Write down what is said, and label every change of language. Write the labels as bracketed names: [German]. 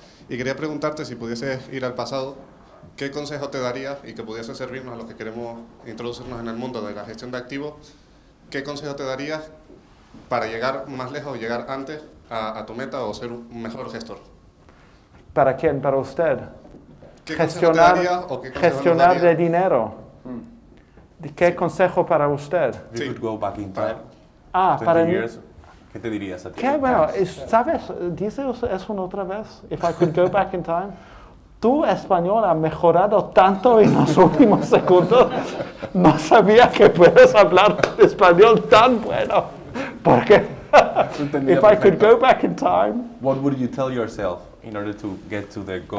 [Spanish] Y quería preguntarte si pudieses ir al pasado, ¿qué consejo te darías y que pudiese servirnos a los que queremos introducirnos en el mundo de la gestión de activos? ¿Qué consejo te darías para llegar más lejos o llegar antes a tu meta o ser un mejor gestor? ¿Para quién? ¿Para usted? ¿Qué consejo te darías o qué consejo nos darías? de dinero. ¿Qué consejo para usted? [English] If you could go back in time, 20 [Spanish] para mí. [English] years, [Spanish] ¿qué te dirías a ti? Qué bueno, ¿sabes? Dice eso otra vez. [English] If I could go back in time. [Spanish] Tu español ha mejorado tanto en los últimos segundos. No sabía que puedes hablar español tan bueno. Porque [English] if I could go back in time. What would you tell yourself in order to get to the goal?